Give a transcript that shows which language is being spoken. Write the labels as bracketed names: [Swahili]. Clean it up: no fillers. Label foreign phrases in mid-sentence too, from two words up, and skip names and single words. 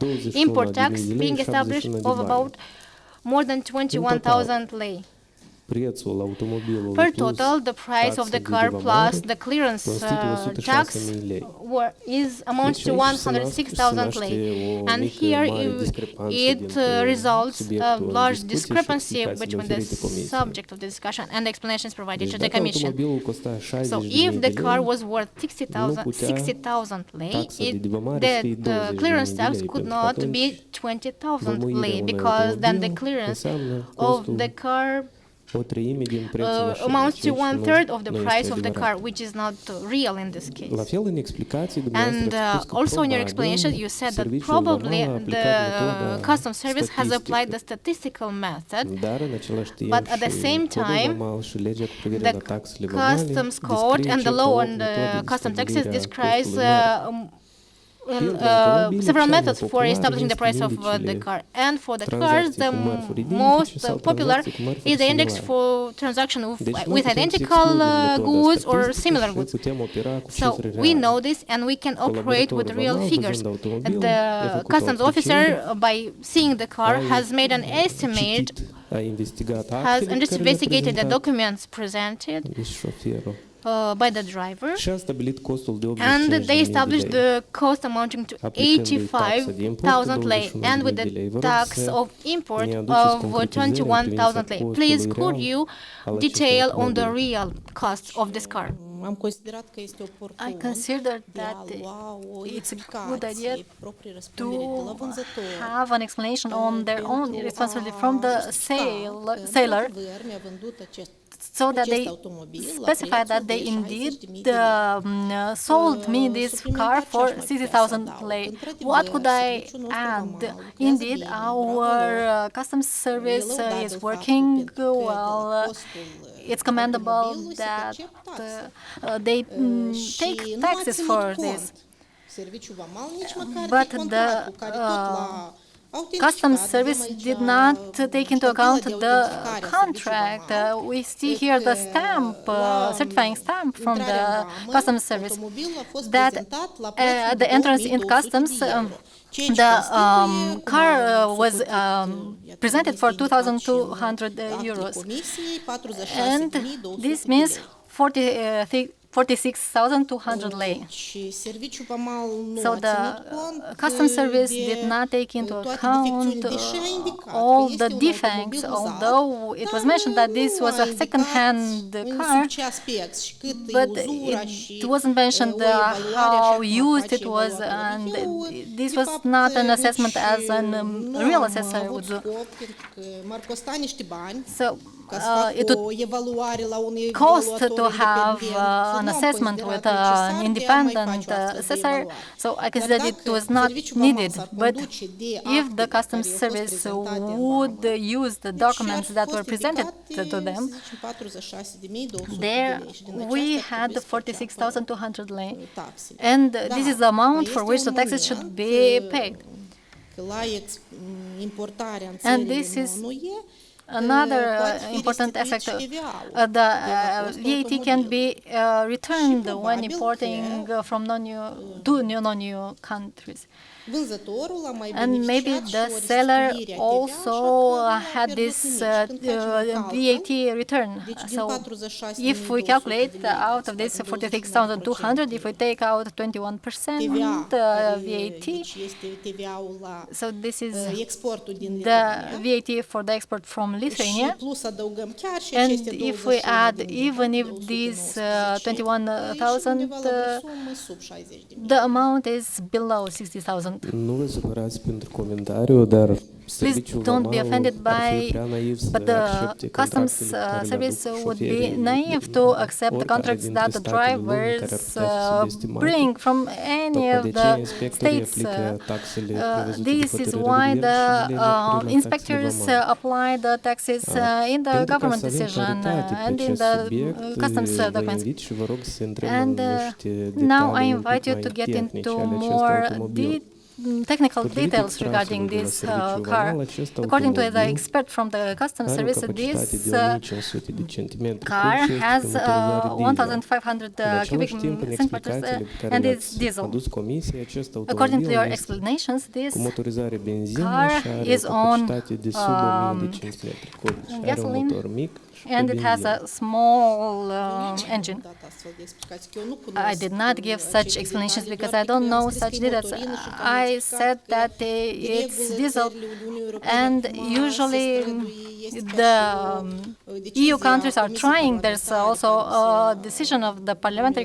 [Romanian] 21.000 [English] import tax [Romanian] de lei, [English] being established [Romanian] 71 de [English] of [Romanian] bani. [English] about more than 21,000 lei. [Romanian] Prețul automobilului [English] Per [Romanian] plus [English] total, the price of [Romanian] taxa [English] the [Romanian] de [English] car [Romanian] devamare [English] plus the clearance [Romanian] constituie [English] tax [Romanian] 106.000 lei. [English] amounts to [Romanian] Deci aici se [English] 106,000 [Romanian] naște [English] lei. [Romanian] o [English] And [Romanian] mică, [English] here [Romanian] mare discrepanță [English] it [Romanian] dintre [English] results [Romanian] subiectul [English] a [Romanian] în [English] large [Romanian] discuție și [English] discrepancy [Romanian] explicațiile [English] between the [Romanian] oferite comisiei. [English] subject of the discussion and the explanations provided [Romanian] Deci [English] to the [Romanian] dacă [English] Commission. [Romanian] automobilul costa 60.000 [English] So if [Romanian] de [English] the car [Romanian] lei, [English] was worth 60,000 lei, [Romanian] taxa de devamare să fie [English] the [Romanian] 20.000 [English] clearance [Romanian] de [English] tax [Romanian] lei, [English] could [Romanian] pentru că [English] not be [Romanian] atunci [English] 20,000 [Romanian] vămuirea [English] lei, [Romanian] unui [English] because then the [Romanian] automobil [English] clearance [Romanian] înseamnă [English] of [Romanian] costul [English] the car [Romanian] o treime din prețul mașinii, [English] amounts to [Romanian] ceea ce nu- [English] 1/3 of the [Romanian] nu [English] price [Romanian] este [English] of the [Romanian] adevărat. [English] car, which is not real in this [Romanian] La [English] case. [Romanian] fel, în explicații [English] And [Romanian] dumneavoastră ați spus că [English] also in your [Romanian] probabil [English] explanation, you said that [Romanian] serviciul [English] probably [Romanian] vamal a aplicat [English] the [Romanian] metoda [English] custom service has applied [Romanian] statistică. [English] the statistical method, [Romanian] Dar în același timp [English] but at the [Romanian] și [English] same [Romanian] codul [English] time, [Romanian] vamal și legea cu privire [English] the [Romanian] la taxele vamale [English] customs code [Romanian] descrie [English] and the [Romanian] cel [English] law [Romanian] ca o [English] on the [Romanian] metodă de [English] custom taxes [Romanian] stabilire a [English] describes [Romanian] costului mare. Pentru automobile, [English] several [Romanian] cea mai [English] methods for [Romanian] populară [English] establishing the [Romanian] este [English] price of the [Romanian] indicele [English] car. And for the cars, [Romanian] tranzacții [English] the [Romanian] cu mărfuri identice [English] most [Romanian] sau [English] popular [Romanian] tranzacții cu mărfuri [English] is the index [Romanian] similare. [English] for transaction [Romanian] Deci noi [English] with [Romanian] putem să [English] identical [Romanian] excludem metoda [English] goods or [Romanian] statistică [English] similar [Romanian] și [English] goods. [Romanian] putem opera cu [English] So [Romanian] cifre [English] we [Romanian] reale. [English] know this, and we can operate with [Romanian] Colaboratorul [English] real [Romanian] vamal, [English] figures. [Romanian] văzând automobilul, [English] The [Romanian] i-a făcut o [English] customs officer, [Romanian] apreciere, [English] by seeing the car, [Romanian] a [English] has made an estimate, [Romanian] citit, a investigat [English] has [Romanian] actele pe care le-a [English] investigated the [Romanian] prezentat [English] documents presented [Romanian] deci șoferul [English] by the driver, [Romanian] și a stabilit costul de 85.000 [English] and they [Romanian] de [English] established [Romanian] lei. [English] the cost amounting to [Romanian] Aplicându-i taxa de import [English] 85,000 lei, [Romanian] 21.000 [English] and with [Romanian] de [English] the [Romanian] lei. Vă rog [English] tax [Romanian] să [English] of import [Romanian] ne aduceți [English] of [Romanian] concretizări în [English] 21,000 [Romanian] privința [English] lei. [Romanian] costului [English] Please, could [Romanian] real [English] you [Romanian] al acestui [English] detail on the [Romanian] automobil. [English] real cost of this car? [Romanian] am considerat că este oportun [English] I consider [Romanian] de [English] that [Romanian] a lua o [English] it's a good idea [Romanian] explicație proprie răspundere de la [English] to [Romanian] vânzător. [English] have an explanation on their own [Romanian] Pentru [English] responsibility [Romanian] a [English] from the [Romanian] justifica că, [English] seller, [Romanian] într-adevăr, mi-a vândut [English] so that [Romanian] acest [English] they [Romanian] automobil la [English] specify [Romanian] prețul [English] that they [Romanian] de [English] indeed [Romanian] 60.000 de lei. [English] sold me this car [Romanian] Suplimentar ce [English] for [Romanian] aș mai putea să [English] 60,000 [Romanian] adaug? [English] lei. [Romanian] Într-adevăr, [English] What could I [Romanian] serviciul nostru [English] add? [Romanian] vamal lucrează [English] Indeed, [Romanian] bine, [English] our [Romanian] bravo. [English] customs service [Romanian] E lăudabil [English] is [Romanian] faptul [English] working [Romanian] pentru că de la [English] well. [Romanian] costul [English] It's commendable [Romanian] automobilului se [English] that [Romanian] percep taxe. [English] they [Romanian] Și [English] take [Romanian] nu a [English] taxes [Romanian] ținut [English] for [Romanian] cont [English] this. [Romanian] serviciul vamal nici măcar [English] But [Romanian] de contractul care tot l-a [English] Customs [Romanian] autentificat. [English] service [Romanian] Vedem aici [English] did not take into account [Romanian] ștampila de [English] the [Romanian] autentificare a [English] contract. [Romanian] serviciului vamal. [English] We see here the stamp, [Romanian] La [English] certifying stamp from the [Romanian] intrarea în vamă, [English] customs service. [Romanian] automobilul a fost [English] That [Romanian] prezentat la prețul [English] at [Romanian] de [English] the entrance in [Romanian] 2200 [English] customs, [Romanian] de euro. Ceea ce [English] the [Romanian] constituie, cum [English] car [Romanian] am [English] was [Romanian] socotit, iată, [English] presented [Romanian] este [English] for [Romanian] indicat și în [English] 2,200 [Romanian] actele [English] euros. [Romanian] comisiei, [English] And [Romanian] 46.200 [English] this [Romanian] de [English] means [Romanian] lei. [English] 46,200 lei. [Romanian] Și serviciul vamal nu [English] So [Romanian] a [English] the [Romanian] ținut cont [English] customs service [Romanian] de [English] did not take into [Romanian] toate [English] account [Romanian] defecțiunile, deși a indicat că [English] all [Romanian] este [English] the [Romanian] un [English] defects, [Romanian] automobil uzat, [English] although it was [Romanian] dar [English] mentioned that this [Romanian] nu [English] was [Romanian] a [English] a [Romanian] indicat [English] second-hand [Romanian] în [English] car, [Romanian] sub ce aspect și cât e [English] but [Romanian] uzura și [English] it wasn't mentioned [Romanian] o evaluare așa [English] how [Romanian] cum ar [English] used [Romanian] face [English] it was, [Romanian] evaluatorul. [English] and [Romanian] Eu, [English] this [Romanian] de [English] was [Romanian] fapt, [English] not an assessment [Romanian] nici [English] as a [Romanian] nu [English] real [Romanian] am [English] assessor [Romanian] avut [English] would do. [Romanian] scop, pentru că m-ar costa niște bani [English] So [Romanian] ca să fac [English] it [Romanian] o [English] would [Romanian] evaluare la un [English] cost [Romanian] evaluator [English] to have [Romanian] independent. [English] an [Romanian] Nu am [English] assessment [Romanian] considerat [English] with [Romanian] necesar [English] an [Romanian] de a mai [English] independent [Romanian] face o astfel de [English] assessor, [Romanian] evaluare. [English] so I [Romanian] Dar [English] considered it [Romanian] dacă [English] was not [Romanian] serviciul vamal [English] needed. [Romanian] s-ar [English] But [Romanian] conduce de [English] if the [Romanian] actele [English] customs [Romanian] care au fost [English] service [Romanian] prezentate în [English] would [Romanian] vamă, [English] use the [Romanian] deci [English] documents [Romanian] ar [English] that [Romanian] fi [English] were [Romanian] fost [English] presented [Romanian] indicate, [English] to them, [Romanian] să zicem, 46.200 [English] there [Romanian] de lei. Și din [English] we [Romanian] aceasta [English] had [Romanian] trebuie să [English] 46,200 lei. [Romanian] perceapă taxele. [English] And [Romanian] Da, [English] this is the amount [Romanian] mai [English] for [Romanian] este [English] which the [Romanian] un [English] taxes should [Romanian] moment, [English] be paid. [Romanian] că la importarea în [English] And [Romanian] țările [English] this is [Romanian] non-UE, [English] another [Romanian] poate fi [English] important [Romanian] restituit [English] aspect. [Romanian] și TVA-ul [English] The [Romanian] de la costul [English] VAT can be [Romanian] automobilului. [English] returned [Romanian] Și [English] when [Romanian] probabil [English] importing [Romanian] că [English] from to non-EU countries. [Romanian] Vânzătorul a mai [English] And maybe [Romanian] beneficiat și [English] the [Romanian] o [English] seller [Romanian] restituire a TVA, [English] also [Romanian] așa că nu a [English] had [Romanian] pierdut [English] this [Romanian] nimic. Și când facem un [English] VAT [Romanian] calcul, [English] return. [Romanian] deci din [English] So [Romanian] 46.200 [English] if we calculate [Romanian] de lei, [English] out of this [Romanian] scoatem [English] 46,200, if we take out 21% [Romanian] TVA, care, [English] VAT, [Romanian] deci este TVA-ul la [English] so this is [Romanian] exportul din [English] the [Romanian] Lituania. [English] VAT for the export from [Romanian] Și [English] Lithuania. [Romanian] plus adăugăm chiar și [English] And [Romanian] aceste [English] if we [Romanian] 21 [English] add, [Romanian] din [English] even if [Romanian] 219, [English] these [Romanian] ieșim undeva [English] 21,000, [Romanian] la o sumă sub 60.000. [English] the amount is below 60,000. [Romanian] Nu vă supărați pentru comentariu, dar serviciul [English] don't be [Romanian] vamal [English] offended [Romanian] ar fi [English] by, [Romanian] prea naiv [English] but [Romanian] să [English] the [Romanian] accepte [English] customs [Romanian] contractele pe care le [English] service [Romanian] aduc [English] would be [Romanian] șoferii [English] naive [Romanian] din [English] to accept the [Romanian] oricare [English] contracts [Romanian] dintre [English] that the [Romanian] statele lumii care ar [English] drivers [Romanian] putea fi subestimate. [English] bring from any [Romanian] Tocmai [English] of [Romanian] de [English] the [Romanian] ce inspectorii [English] states. [Romanian] aplică taxele prevăzute de [English] This is [Romanian] hotărârea [English] why [Romanian] de [English] the [Romanian] guvern și le prin taxele [English] inspectors [Romanian] vamale. [English] apply the taxes in the [Romanian] Pentru ca [English] government [Romanian] să avem [English] decision [Romanian] claritate pe [English] and in [Romanian] acest [English] the [Romanian] subiect, [English] customs [Romanian] vă [English] documents. [Romanian] invit și vă rog să intrăm în [English] And [Romanian] niște [English] now I [Romanian] detalii un [English] invite [Romanian] pic [English] you [Romanian] mai [English] to get [Romanian] tehnice [English] into [Romanian] ale acestui [English] more [Romanian] automobil. [English] technical [Romanian] Potrivit [English] details regarding [Romanian] extrasului de la [English] this [Romanian] serviciul [English] car. [Romanian] vamal, acest [English] According to the [Romanian] automobil [English] expert from the customs [Romanian] are o [English] service, [Romanian] capacitate [English] this [Romanian] de 1500 de centimetri [English] car [Romanian] cubi și [English] has [Romanian] este cu motorizare diesel. [English] 1,500 [Romanian] În [English] cubic [Romanian] același timp, în [English] centimeters [Romanian] explicațiile pe care [English] and is [Romanian] le-ați [English] diesel. [Romanian] adus comisiei, acest [English] According to your [Romanian] automobil este [English] explanations, this [Romanian] cu motorizare benzină [English] car [Romanian] și are [English] is [Romanian] o [English] on [Romanian] capacitate de sub 1005 metri cubi și are un [English] gasoline [Romanian] motor mic și pe [English] and it has [Romanian] benzină. [English] a small engine. [Romanian] Dat astfel de explicații, că eu nu cunosc [English] I did not give such [Romanian] acele [English] explanations [Romanian] detalii, [English] because [Romanian] doar [English] I [Romanian] pe [English] don't [Romanian] că am [English] know [Romanian] scris că [English] such [Romanian] e [English] details. [Romanian] motorină și că am [English] I [Romanian] explicat [English] said [Romanian] că [English] that it's [Romanian] regulile [English] diesel, [Romanian] țările Uniunii Europene [English] and [Romanian] acum se [English] usually [Romanian] străduie, este ca [English] the [Romanian] și o decizie [English] EU [Romanian] a [English] countries are [Romanian] Comisiei [English] trying. There's [Romanian] Parlamentare [English] also [Romanian] care [English] a [Romanian] se [English] decision of the Parliamentary